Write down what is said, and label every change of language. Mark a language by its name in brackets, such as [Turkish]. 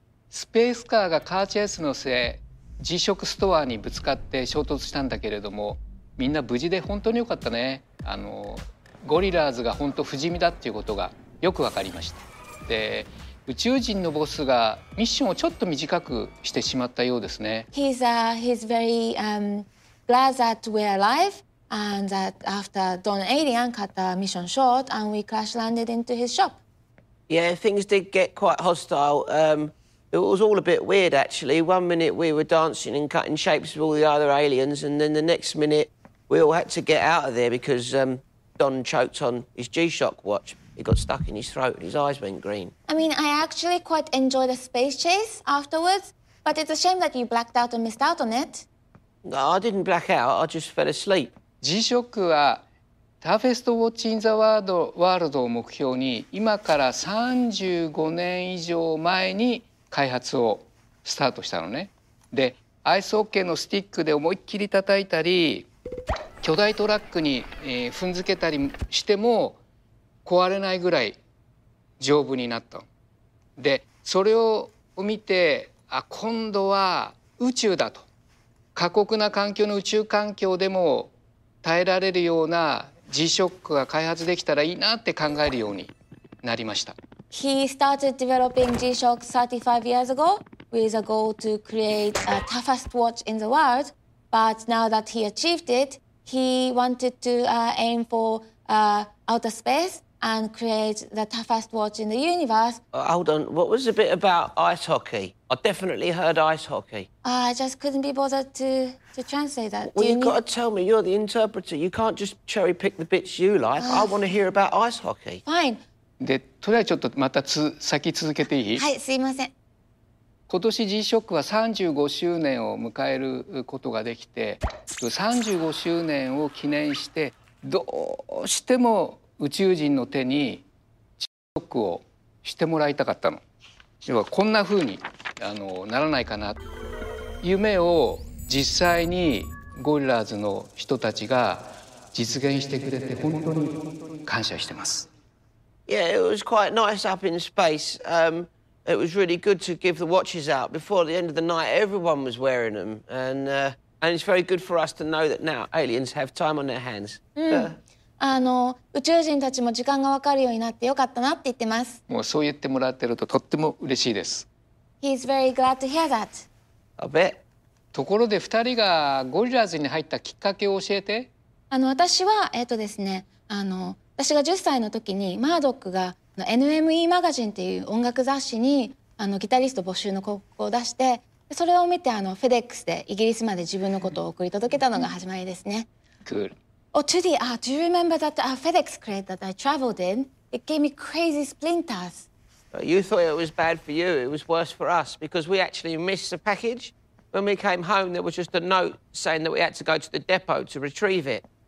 [Japanese] スペースカーがカーチェイスの末、辞職ストアにぶつかって衝突したんだけれども、みんな無事で本当に良かったね。あのゴリラーズが本当不死身だっていうことがよく分かりました。で、宇宙人のボスがミッションをちょっと短くしてしまったようですね。 [English] He's very glad that we're alive and that after Don Alien cut the mission short and we crash landed into his shop. Yeah, things did get quite hostile. It was all a bit weird actually. One minute we were dancing and cutting shapes with all the other aliens, and then the next minute we all had to get out of there because Don choked on his G-Shock watch. It got stuck in his throat and his eyes went green. I mean, I actually quite enjoyed the space chase afterwards, but it's a shame that you blacked out and missed out on it. No, I didn't black out, I just fell asleep. [Japanese] G-Shock は [English] タフェストウォッチインザワールド [Japanese] を目標に、今から35年以上前に開発をスタートしたのね。で、アイスホッケーのスティックで思いっきり叩いたり、巨大トラックに、踏んづけたりしても壊れないぐらい丈夫になった。で、それを見て、あ、今度は宇宙だと。過酷な環境の宇宙環境でも耐えられるような G-Shock が開発できたらいいなって考えるようになりました。 [English] He started developing G-Shock 35 years ago with a goal to create a toughest watch in the world. But now that he achieved it, he wanted to aim for outer space and create the toughest watch in the universe. Hold on, what was the bit about ice hockey? I definitely heard ice hockey. I just couldn't be bothered to translate that. Well, you've got to tell me, you're the interpreter. You can't just cherry pick the bits you like. I want to hear about ice hockey. Fine. [Japanese] で、とりあえずちょっとまた先続けていい？はい、すいません。今年 G-SHOCK は35周年を迎えることができて、35周年を記念してどうしても宇宙人の手に G-SHOCK をしてもらいたかったの。要はこんな風にならないかな。夢を実際にゴリラーズの人たちが実現してくれて本当に感謝してます。 [English] Yeah, it was quite nice up in space. It was really good to give the watches out. Before the end of the night, everyone was wearing them. And it's very good for us to know that now aliens have time on their hands. Mm. He's very glad to hear that. I bet. [Japanese] ところで、2人がゴリラーズに入ったきっかけを教えて。私は、ですね、私が10歳の時にマードックが NME マガジンっていう音楽雑誌にギタリスト募集の広告を出して、それを見てフェデックスでイギリスまで自分のことを送り届けたのが始まりですね。 [English] Cool. Oh, Judy, do you remember that FedEx crate that I traveled in? It gave me crazy splinters. You thought it was bad for you. It was worse for us because we actually missed the package. When we came home, there was just a note saying that we had to go to the depot to retrieve it.